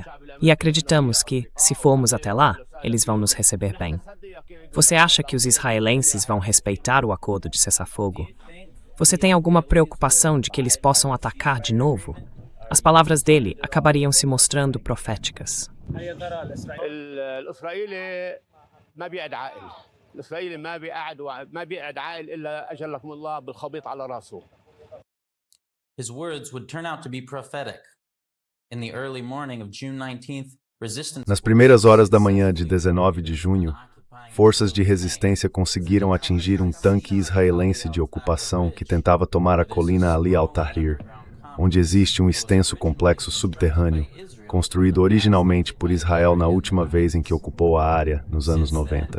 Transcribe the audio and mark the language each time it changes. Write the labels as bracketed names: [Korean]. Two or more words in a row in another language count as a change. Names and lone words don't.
[Portuguese] E acreditamos que, se formos até lá, eles vão nos receber bem. Você acha que os israelenses vão respeitar o acordo de cessar-fogo? Você tem alguma preocupação de que eles possam atacar de novo? As palavras dele acabariam se mostrando proféticas. [Arabic] الاسرائيلي ما بيقعد عاقل. الاسرائيلي ما بيقعد عاقل الا اجلكم الله بالخبيط على راسه. [English] His words would turn out to be prophetic. In the early morning of June 19th, resistance... [Portuguese] Nas primeiras horas da manhã de 19 de junho, forças de resistência conseguiram atingir um tanque israelense de ocupação que tentava tomar a colina Ali al-Tahrir, onde existe um extenso complexo subterrâneo, construído originalmente por Israel na última vez em que ocupou a área, nos anos 90.